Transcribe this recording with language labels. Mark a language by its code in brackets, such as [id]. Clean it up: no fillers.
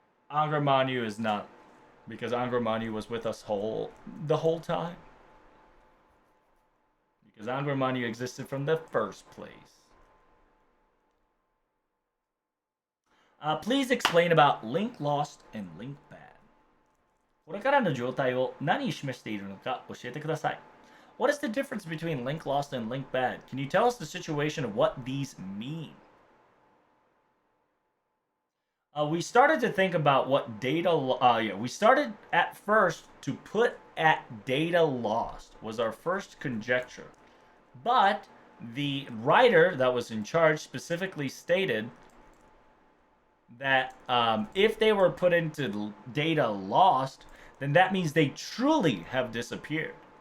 [en] Angkor Manu is not, because Angkor Manu was with us the whole time. Because Angkor Manu existed from the first place. Please explain about Link Lost and Link Bad. [ja] これからの状態を何を示しているのか教えてください。 [en] What is the difference between Link Lost and Link Bad? Can you tell us the situation of what these mean? We started to think about what data. We started at first to put at data lost was our first conjecture, but the writer that was in charge specifically stated that if they were put into data lost, then that means they truly have disappeared.